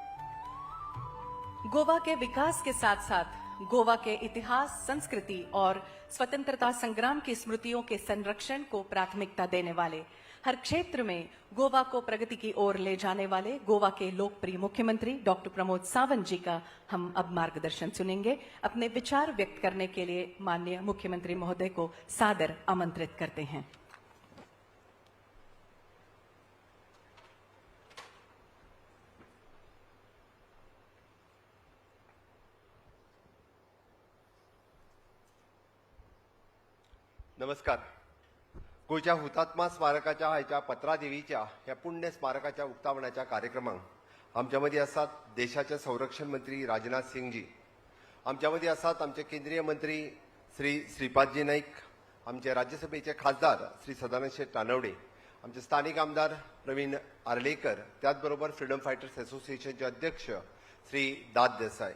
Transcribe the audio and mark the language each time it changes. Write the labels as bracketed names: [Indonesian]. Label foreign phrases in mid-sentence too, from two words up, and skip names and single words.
[Hindi] गोवा के विकास के साथ साथ गोवा के इतिहास, संस्कृति और स्वतंत्रता संग्राम की स्मृतियों के संरक्षण को प्राथमिकता देने वाले, हर क्षेत्र में गोवा को प्रगति की ओर ले जाने वाले गोवा के लोकप्रिय मुख्यमंत्री डॉक्टर प्रमोद सावंत जी का हम अब मार्गदर्शन सुनेंगे। अपने विचार व्यक्त करने के लिए माननीय मुख्यमंत्री महोदय को सादर आमंत्रित करते हैं। [Konkani] नमस्कार। गोयच्या हुतात्मा स्मारकाच्या हायच्या पत्रादेवीच्या ह्या पुण्य स्मारकाच्या उक्तावणाच्या कार्यक्रमाक आमच्या मदी आसात देशाचे संरक्षण मंत्री राजनाथ सिंग जी, आमच्या मदी आसात आमचे केंद्रीय मंत्री श्री श्रीपादजी नाईक, आमचे राज्यसभेचे खासदार श्री सदानंद शेठ तानवडे, आमचे स्थानिक आमदार प्रवीण आर्लेकर, त्याचबरोबर [English] freedom fighters [Konkani] असोसिएशनचे अध्यक्ष श्री दाद देसाई।